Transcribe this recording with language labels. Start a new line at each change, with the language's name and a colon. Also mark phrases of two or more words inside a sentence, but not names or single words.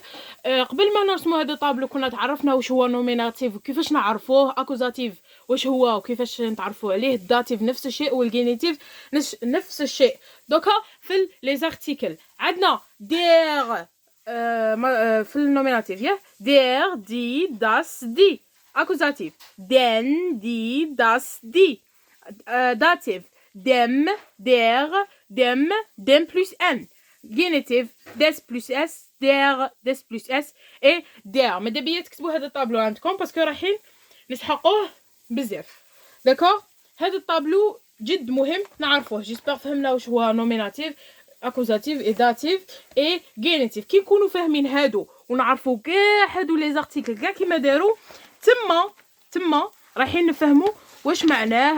Arabic: قبل ما نرسمو هذا الطابلو كنا تعرفنا واش هو نوميناتيف وكيفاش نعرفوه، اكوزاتيف واش هو وكيفاش نتعرفوا عليه، الداتيف نفس الشيء والجينيتيف نفس الشيء. دوكا في لي زارتيكل عندنا دير في النوميناتيف يا
German: der die das die. اكوزاتيف den die das die. داتيف dem der dem dem plus n. جينيتيف des plus s der des plus s
French: et der.
Arabic: ماذا بيا تكتبوا هذا الطابلو عندكم باسكو رايحين نسحقوه بزاف. داكوغ هذا الطابلو جد مهم نعرفوه. جيسبر فهمنا واش هو نوميناتيف اكوزاتيف اي داتيف اي جينيتيف. كي نكونوا فاهمين هادو ونعرفوا كاع هادو لي زارتيكل كاع كيما داروا تما رايحين نفهموا واش معناه.